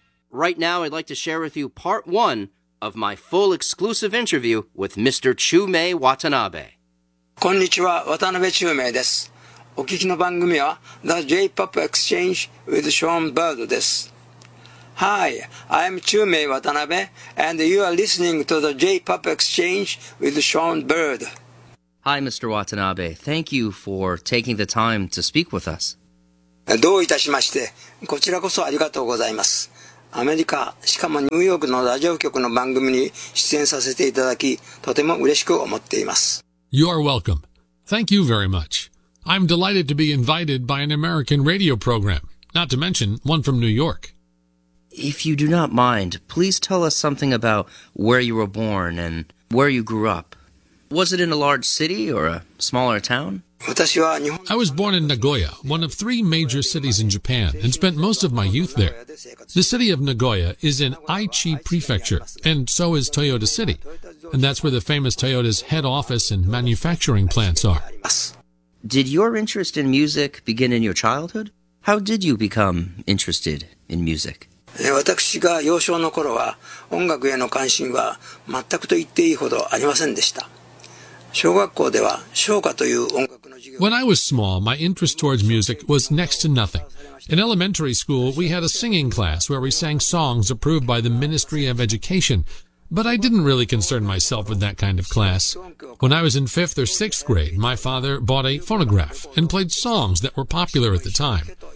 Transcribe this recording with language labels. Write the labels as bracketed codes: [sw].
[en] Right now, I'd like to share with you part one of my full exclusive interview with Mr. Chūmei Watanabe. [ja] こんにちは、渡辺忠明です。お聞きの番組は The J-POP Exchange with Sean Bird です。 [en] Hi, I'm Chūmei Watanabe, and you are listening to the J-POP Exchange with Sean Bird. Hi, Mr. Watanabe. Thank you for taking the time to speak with us. [ja] どういたしまして、こちらこそありがとうございます。アメリカ、しかもニューヨークのラジオ局の番組に出演させていただき、とても嬉しく思っています。 [en] You are welcome. Thank you very much. I'm delighted to be invited by an American radio program, not to mention one from New York. If you do not mind, please tell us something about where you were born and where you grew up. Was it in a large city or a smaller town? I was born in Nagoya, one of three major cities in Japan, and spent most of my youth there. The city of Nagoya is in Aichi Prefecture, and so is Toyota City. And that's where the famous Toyota's head office and manufacturing plants are. Did your interest in music begin in your childhood? How did you become interested in music? [ja] 私が幼少の頃は音楽への関心は全くと言っていいほどありませんでした。小学校では唱歌という音楽の授業。 [en] When I was small, my interest towards music was next to nothing. In elementary school, we had a singing class where we sang songs approved by the Ministry of Education. But I didn't really concern myself with that kind of class. When I was in fifth or sixth grade, my father bought a phonograph and played songs that were popular at the time.